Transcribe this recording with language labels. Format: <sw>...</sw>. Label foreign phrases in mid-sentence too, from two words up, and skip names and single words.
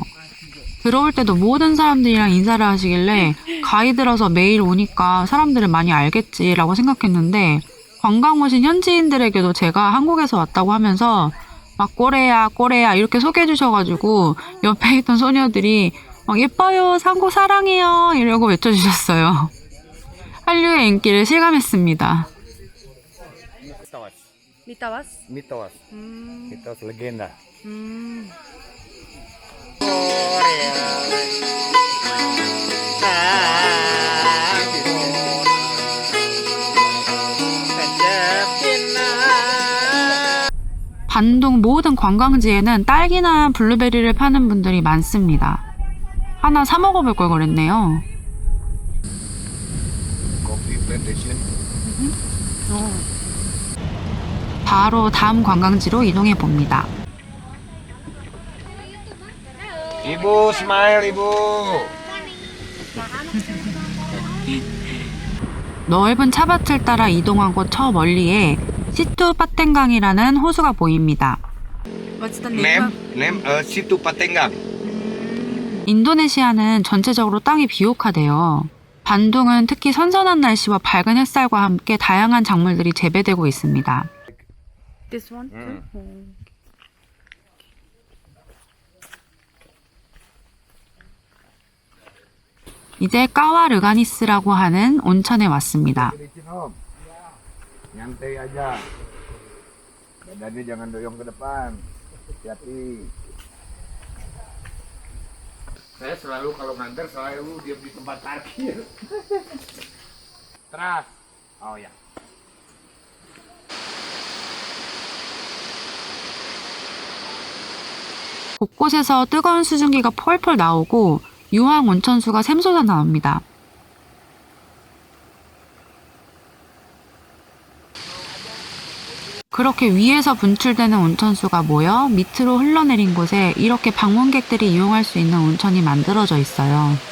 <ko>들어올 때도 모든 사람들이랑 인사를 하시길래 가이드라서 매일 오니까 사람들을 많이 알겠지라고 생각했는데 관광 오신 현지인들에게도 제가 한국에서 왔다고 하면서 막 꼬레야 꼬레야 이렇게 소개해 주셔가지고 옆에 있던 소녀들이 막 예뻐요 상고 사랑해요 이러고 외쳐주셨어요. 한류의 인기를 실감했습니다.</ko> <id>Mitos. Mitabas? Mitos. Mitos legenda.</id> <ko>반동 모든 관광지에는 딸기나 블루베리를 파는 분들이 많습니다. 하나 사 먹어볼 걸 그랬네요.</ko> <en>Coffee plantation.</en> <ko>바로 다음 관광지로 이동해 봅니다.</ko> <id>Ibu, smile ibu.</id> <ko>넓은 차밭을 따라 이동하고 저 멀리에 시투 파텐강이라는 호수가 보입니다.</ko> <en>What's the name? Name Situ Patenggang.</en> <ko>인도네시아는 전체적으로 땅이 비옥하대요. 반둥은 특히 선선한 날씨와 밝은 햇살과 함께 다양한 작물들이 재배되고 있습니다.</ko> <en>This one?</en> <ko>이제 까와르가니스라고 하는 온천에 왔습니다.</ko> <id>Nyantai aja. Badannya jangan doyong ke depan. Hati-hati. Saya selalu kalau nganter selalu diam di tempat parkir. Teras. Oh ya.</id> <ko>곳곳에서 뜨거운 수증기가 펄펄 나오고 유황 온천수가 샘솟아 나옵니다. 그렇게 위에서 분출되는 온천수가 모여 밑으로 흘러내린 곳에 이렇게 방문객들이 이용할 수 있는 온천이 만들어져 있어요.</ko>